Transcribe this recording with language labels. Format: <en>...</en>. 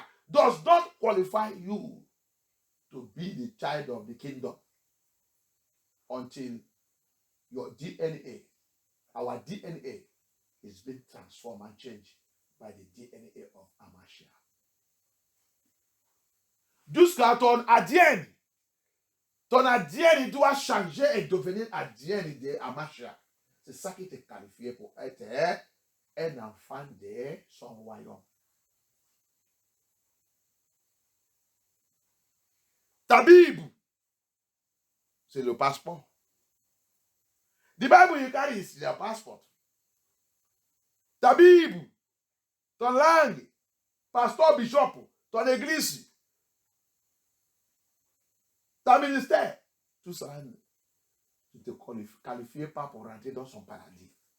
<en>Does not qualify you to be the child of the kingdom until your DNA, our DNA, is being transformed and changed by the DNA of Amashia.</en> <fr>Jusqu'à ton ADN. Ton ADN doit changer et devenir ADN de Amashia. C'est ça qui te qualifie pour être un enfant de son royaume. Ta Bible, c'est le passeport.</fr> <en>The Bible you carry is your passport.</en> <fr>Ta Bible, ton langue, pasteur, bishop, ton église, ta ministère, tout ça, tu ne te qualifies pas pour rentrer dans son paradis.</fr>